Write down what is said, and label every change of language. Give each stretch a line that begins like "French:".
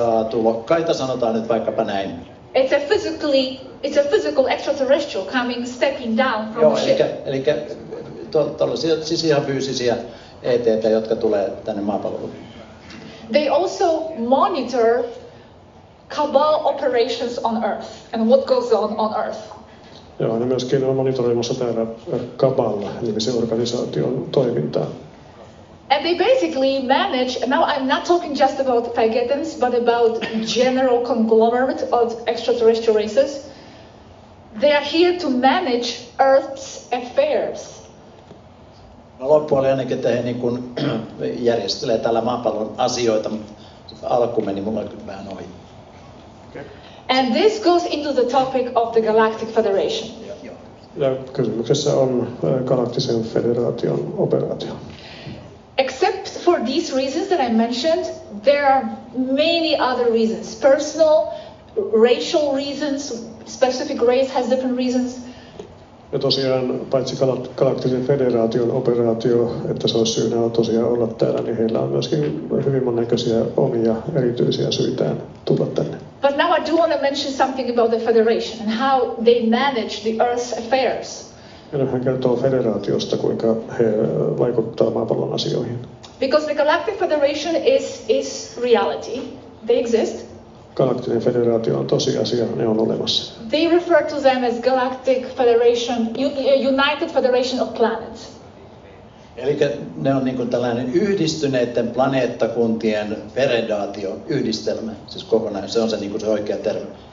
Finnish: Tulokkaita sanotaan nyt vaikkapa näin.
English: It's a physical extraterrestrial stepping down from the ship.
Finnish: Eli tällaisia siis ihan fyysisiä ET:tä, jotka tulee tänne maapalloon.
English: They also monitor cabal operations on Earth and what goes on Earth.
Finnish: Joo, ne myöskin on monitoroimassa täällä Cabal-nimisen organisaation toimintaa.
English: And they basically manage, now I'm not talking just about Taygeteans, but about general conglomerate of extraterrestrial races. They are here to manage Earth's affairs.
Finnish: No, loppuun oli ainakin, että he niin kuin järjestelee tällä maapallon asioita, mutta alku meni mulla kyllä vähän ohi.
English: Okay. And this goes into the topic of the Galactic Federation.
Finnish: Ja kysymyksessä on Galaktisen federaation operaatio.
English: Except for these reasons that I mentioned, there are many other reasons. Personal, racial reasons, specific race has different reasons.
Finnish: Ja tosiaan paitsi Galaktisen Federaation operaatio, että se olisi syynä tosiaan olla täällä, niin heillä on myöskin hyvin monennäköisiä omia erityisiä syitään tulla tänne.
English: But now I do want to mention something about the Federation and how they manage the Earth's affairs.
Finnish: Ja nyt hän kertoo federaatiosta, kuinka he vaikuttaa maapallon asioihin.
English: Because the Galactic Federation is reality. They exist.
Finnish: Galaktinen Federaatio on tosiasia, ne on olemassa.
English: They refer to them as Galactic Federation, United Federation of Planets.
Finnish: Eli ne on niin kuin tällainen yhdistyneiden planeettakuntien federaatio, yhdistelmä, siis kokonaan. Se on se, niin kuin se oikea termi.